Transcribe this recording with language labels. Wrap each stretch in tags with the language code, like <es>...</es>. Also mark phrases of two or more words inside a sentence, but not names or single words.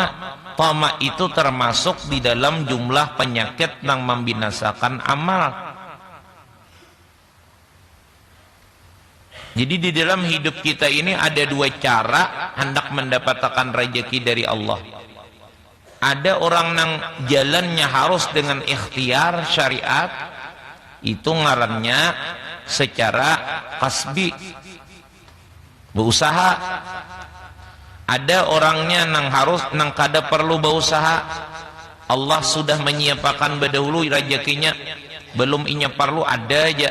<id>Tama itu termasuk di dalam jumlah penyakit yang membinasakan amal. Jadi di dalam hidup kita ini ada dua cara hendak mendapatkan rezeki dari Allah. Ada orang yang jalannya harus dengan ikhtiar syariat,</id> <bjn>itu ngarannya secara kasbi, berusaha. Ada orangnya nang harus nang kada perlu berusaha, Allah sudah menyiapkan berdahulu rezekinya, belum inya perlu ada aja.</bjn>